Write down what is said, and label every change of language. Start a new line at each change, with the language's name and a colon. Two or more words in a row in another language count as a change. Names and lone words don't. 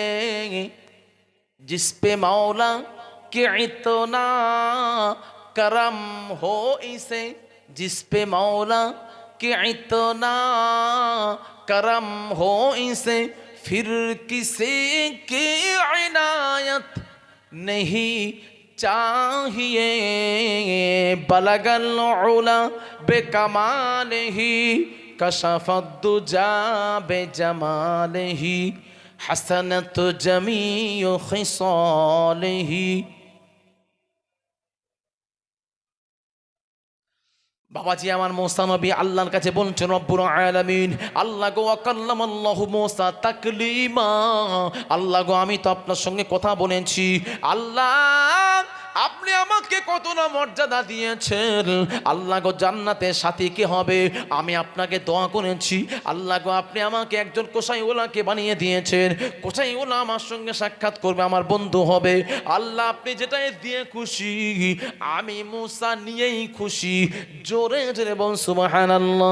Urdu: جس پہ مولا کے اتنا کرم ہو اسے, جس پہ مولا کی اتنا کرم ہو اسے، پھر کسی کی عنایت نہیں چاہیے,
Arabic: بلغ العلى بكماله، كشف الدجى بجماله، حسنت جميع خصاله.
Bangla: বাবাজি আমার মুসা নবী আল্লাহর কাছে বলছেন,
Arabic: رب العالمين,
Bangla: আল্লাহ গো
Arabic: كلم الله موسى تكليما,
Bangla: আল্লাহ গো আমি তো আপনার সঙ্গে কথা বলেছি, আল্লাহ আপনি আমাকে কত না মর্যাদা দিয়েছেন, আল্লাহ গো জান্নাতের সাথী কে হবে আমি আপনাকে দোয়া করেছি, আল্লাহ গো আপনি আমাকে একজন কোসাইওয়ালাকে বানিয়ে দিয়েছেন, কোসাইওয়ালা আমার সঙ্গে সাক্ষাৎ করবে, আমার বন্ধু হবে, আল্লাহ আপনি যেটাই দিয়ে খুশি আমি মুসা নিয়েই খুশি, জোরে জোরে বল সুবহানাল্লাহ।